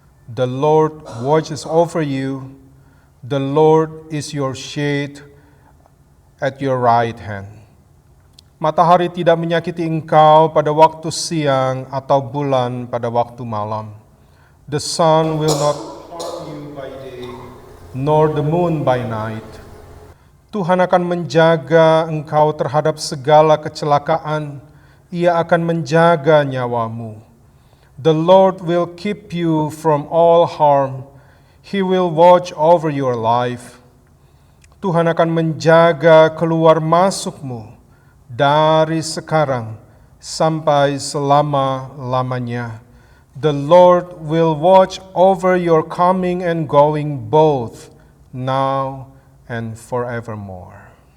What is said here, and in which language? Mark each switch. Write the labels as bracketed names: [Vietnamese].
[English] The Lord watches over you, the Lord is your shade at your right hand. [Indonesian] Matahari tidak menyakiti engkau pada waktu siang atau bulan pada waktu malam. [English] The sun will not harm you by day, nor the moon by night. [Indonesian] Tuhan akan menjaga engkau terhadap segala kecelakaan. Ia akan menjaga nyawamu. [English] The Lord will keep you from all harm. He will watch over your life. [Indonesian] Tuhan akan menjaga keluar masukmu dari sekarang sampai selama-lamanya. [English] The Lord will watch over your coming and going both now and forevermore.